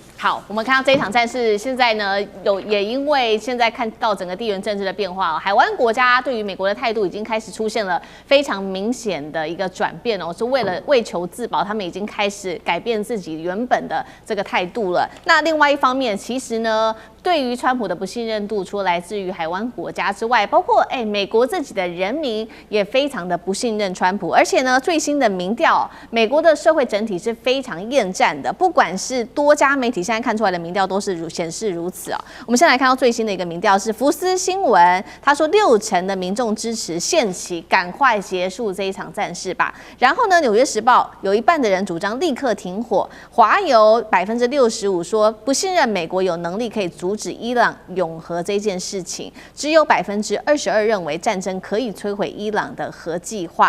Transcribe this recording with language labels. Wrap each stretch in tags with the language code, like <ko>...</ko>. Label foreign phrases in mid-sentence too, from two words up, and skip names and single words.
<zh>好，我們看到這一場戰事，現在呢也因為現在看到整個地缘政治的變化，海灣國家對於美國的態度已經開始出現了非常明顯的一個轉變哦，是為求自保，他們已經開始改變自己原本的這個態度了。那另外一方面，其實呢，對於川普的不信任度，除了來自於海灣國家之外，包括美國自己的人民也非常的不信任川普，而且呢，最新的民調，美國的社會整體是非常厭戰的，不管是多家媒體。现在看出來的民調都是顯示如此哦。我們先來看到最新的一個民調是福斯新聞，他說60%的民眾支持限期，趕快結束這一場戰事吧。然後呢，《紐約時報》有一半的人主張立刻停火，華郵65%說不信任美國有能力可以阻止伊朗擁核這件事情，只有22%認為戰爭可以摧毀伊朗的核計劃。</zh>